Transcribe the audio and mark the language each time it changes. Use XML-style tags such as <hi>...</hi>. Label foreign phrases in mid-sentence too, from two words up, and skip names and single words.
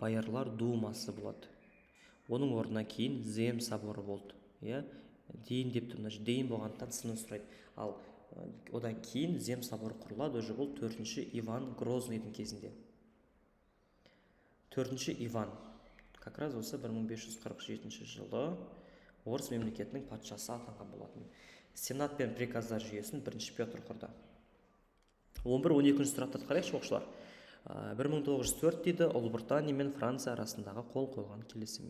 <kk>Боярлар думасы болады. Оның орнына кейін Зем соборы болды. Иә, дейін деп тұр, мына жерде дейін болғандықтан сынын сұрайды. Ал одан кейін Зем соборы құрылады, уже бұл 4-ші Иван Грозныйдың кезінде. 4-ші Иван</kk> <ru>как раз</ru> <kk>осы 1547 жылы орыс мемлекетінің патшасы атанған болатын. Сенат пен приказдар жүйесін 1-ші Петр құрды. 11-12 сұрақтарды қарайықшы оқушылар. 1904 дейді, Ұлыбритания мен Франция арасындағы қол қойылған келісім.</kk>